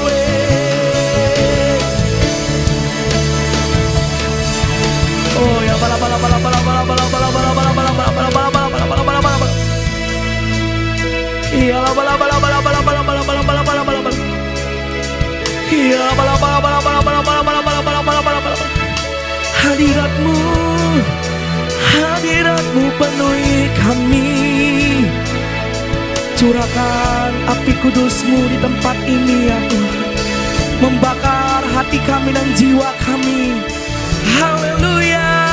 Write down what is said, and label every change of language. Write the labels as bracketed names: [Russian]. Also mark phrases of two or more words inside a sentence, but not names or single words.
[Indonesian] Oh ya bala bala bala bala bala bala bala bala bala bala bala bala bala bala bala bala bala bala. Iya bala bala bala bala bala bala bala bala bala bala bala. Iya bala bala bala bala bala bala bala bala bala bala bala bala. Hadirat-Mu, hadirat-Mu penuhi kami. Curahkan api kudus-Mu di tempat ini ya Tuhan, membakar hati kami dan jiwa kami. Haleluya.